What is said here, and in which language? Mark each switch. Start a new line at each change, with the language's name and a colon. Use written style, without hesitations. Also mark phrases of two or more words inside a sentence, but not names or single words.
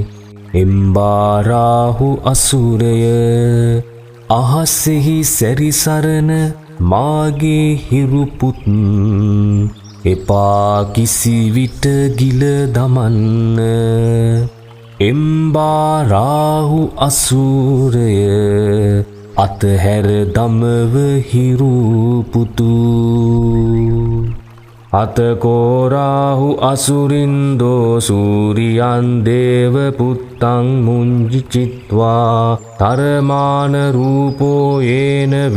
Sinhala: එම්බා රාහු අසුරය අහසෙහි සැරිසරන මාගේ හිරුපුත් එපා කිසිවිට ගිල දමන්න. එම්බා රාහු අසුරය අතහැර දමව හිරුපුතු.
Pali: අතකෝ රාහු අසුරින්දෝ සූරියන් දේව පුත්තං මුංජිචිත්වා තරමාන රූපෝ යේන